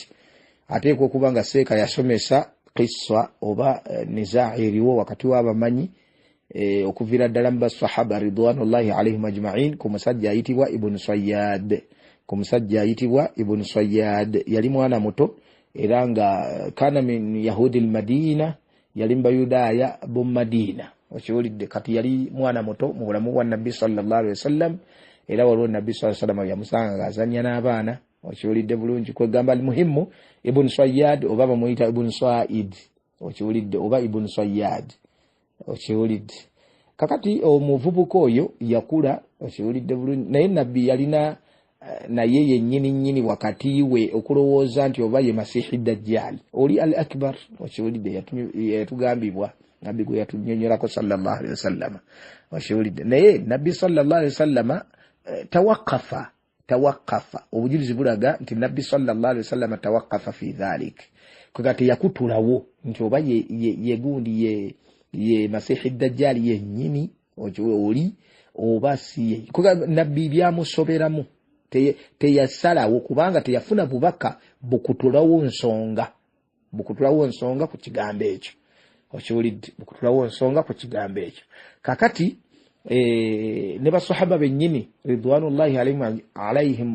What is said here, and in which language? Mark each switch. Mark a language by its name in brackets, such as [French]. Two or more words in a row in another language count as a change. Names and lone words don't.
[Ganda] Ateekwa okuba nga seeka yasomesa qissa oba nizaa eriwo wakati w'abamanyi okuviira ddala mu basahaba [Arabic] رضوان الله عليهم أجمعين [Ganda] ku musajja ayitibwa Ibn Sayyad. Yali mwana muto era nga [Arabic] كان من يهود المدينة [Ganda] yali mbayudaaya b'omu Madina okiwulidde. Kati yali mwana muto mu bulamu bwa Nabbi [Arabic] صلى الله عليه وسلم [Ganda] era waliwo Nabbi [Arabic] صلى الله عليه وسلم [Ganda] yamusanga ng'azannya n'abaana okiwulidde bulungi. Kwegamba al-muhimmu Ibn Sayyad oba bamuyita Ibn Sa'id okiwulidde oba Ibn Sayyad okiwulidde. Kakati omuvubuka oyo yakula okiwulidde bulungi naye Nabbi yalina naye yennyini wakati we okulowooza nti oba ye [Arabic] المسيح الدجال [Ganda] oli al akbar okiwulidde yatugambibwa nabbi gwe yatunyonyolako [Arabic] صلى الله عليه وسلم [Ganda] okiwulidde naye nabbi [Arabic] صلى الله عليه وسلم [Ganda] tawaqafa obujulizi bulaga nti nabbi [Arabic] صلى الله عليه وسلم توقف في ذلك [Ganda] kugati yakutulawo nti oba ye gundi ye [Arabic] المسيح الدجال [Ganda] yennyini oli oba siye kuga nabbi byamusoberamu teyasalawo kubanga teyafuna bubaka bukutulawo nsonga ku kigambo ekyo okiwulidde bukutulawo nsonga ku kigambo ekyo kakati ne basahaba bennyini [Arabic] رضوان الله عليهم